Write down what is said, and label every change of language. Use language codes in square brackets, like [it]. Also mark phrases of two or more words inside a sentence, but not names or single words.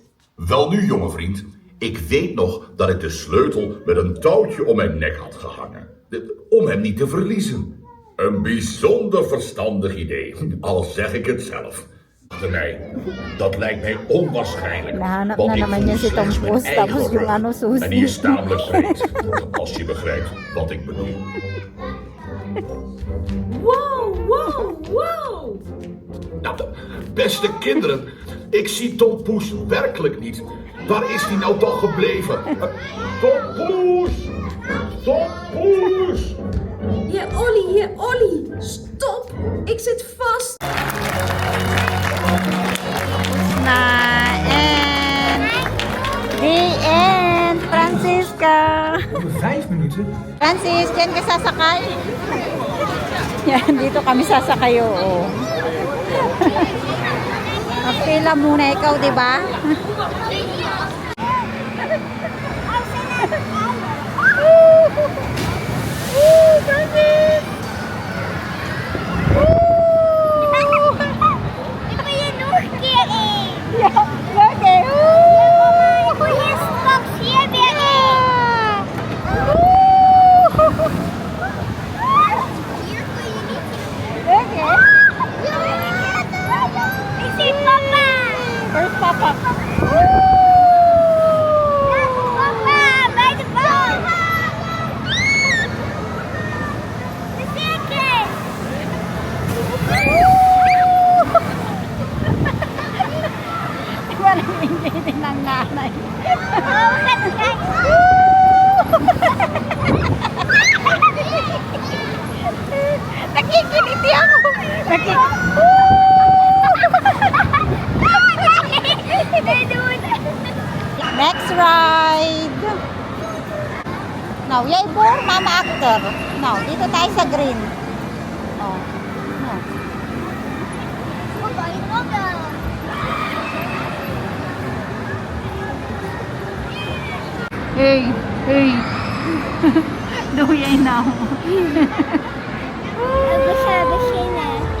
[nl] Wel nu, jonge vriend. Ik weet nog dat ik de sleutel met een touwtje om mijn nek had gehangen. Om hem niet te verliezen. Een bijzonder verstandig idee, al zeg ik het zelf. Achter mij. Dat lijkt mij onwaarschijnlijk. [tl] Nahanap [nl] want [tl] na [nl] ik [tl] naman [nl] voel [tl] niya si [nl] slechts [tl] Tom [nl] mijn [tl] Post, [nl] eigen [tl] tapos yung [nl] orgaan. [tl] ano, susi. [nl] En die is tamelijk breed, als je begrijpt wat ik bedoel. [en] Wow, wow, wow! [nl] Nou, beste kinderen, ik zie Tom Poes werkelijk niet. Waar is die nou toch gebleven? Tom Poes! Tom Poes! Heer Olly, stop! Ik zit vast! [tl] Na end. [en] The end, Francisca. [nl] Over 5 minuten. [tl] Francis, dyan ka sasakay? Yan, dito kami sasakay, oo. Magpila muna ikaw, di ba? Francis! [nl] Ik ben je nog een keer in. Ja, oké. Voor je straks hier weer in. Hier kun je niet in. Oké. Ik zie papa. [en] Where's Papa? [nl] Papa, bij de bal. De circus. [tl] Walang hindi din ng nanay. [nl] Oh, we gaan kijken. [tl] Nakikiliti ako. [nl] Nee, doe het. [en] Next ride. Now, yay for Mama Actor. Now, [tl] dito tayo sa green. Oh. No. [nl] Papa, je mag wel. [en] Hey, hey. [nl] Doe jij nou? We gaan beginnen.